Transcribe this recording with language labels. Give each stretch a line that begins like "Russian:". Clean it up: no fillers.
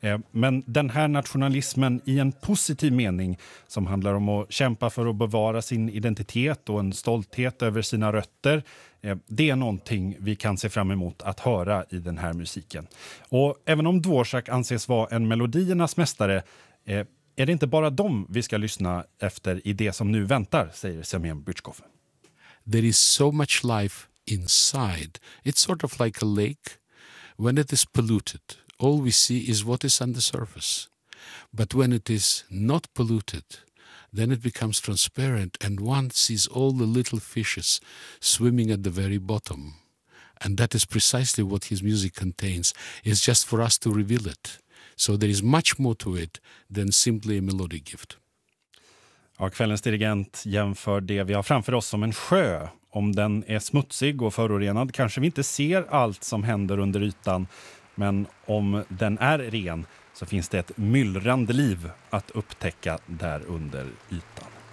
Swedish: Men den här nationalismen i en positiv mening som handlar om att kämpa för att bevara sin identitet och en stolthet över sina rötter, det är någonting vi kan se fram emot att höra i den här musiken. Och även om Dvořák anses vara en melodiernas mästare, är det inte bara dem vi ska lyssna efter i det som nu väntar, säger Semyon Byrjkov.
English: There is so much life inside. It's sort of like a lake. When it is polluted, all we see is what is on the surface. But when it is not polluted, then it becomes transparent and one sees all the little fishes swimming at the very bottom. And that is precisely what his music contains. It's just for us to reveal it. So there is much more to it than simply a melodic gift.
Swedish: Ja, kvällens dirigent jämför det vi har framför oss som en sjö. Om den är smutsig och förorenad kanske vi inte ser allt som händer under ytan. Men om den är ren så finns det ett myllrande liv att upptäcka där under ytan.